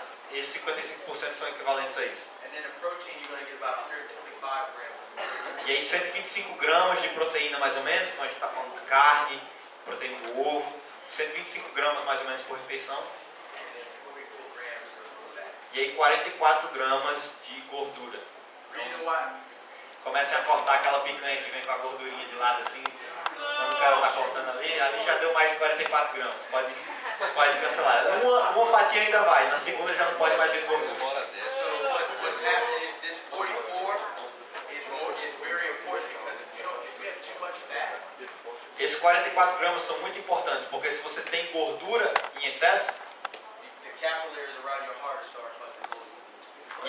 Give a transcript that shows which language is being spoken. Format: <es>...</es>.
<pt>Esses 55% são equivalentes a isso.</pt> <en>And then the protein, you're going to get about 125 grams.</en> <pt>E aí 125 gramas de proteína mais ou menos, então a gente está falando de carne, proteína do ovo, 125 gramas mais ou menos por refeição.</pt> <en>And then 44 grams of fat.</en> <pt>E aí 44 gramas de gordura.</pt> <en>Reason why?</en> <pt>Comecem a cortar aquela picanha que vem com a gordurinha de lado assim. Quando o cara está cortando ali já deu mais de 44 gramas. Pode cancelar. Uma fatia ainda vai, na segunda já não pode mais vir gordura.</pt> <en>So what's happening is this 44 is very important because if you have too much fat,</en> <pt>Esses 44 gramas são muito importantes, porque se você tem gordura em excesso,</pt> <en>the capillaries around your heart start fucking closing.</en>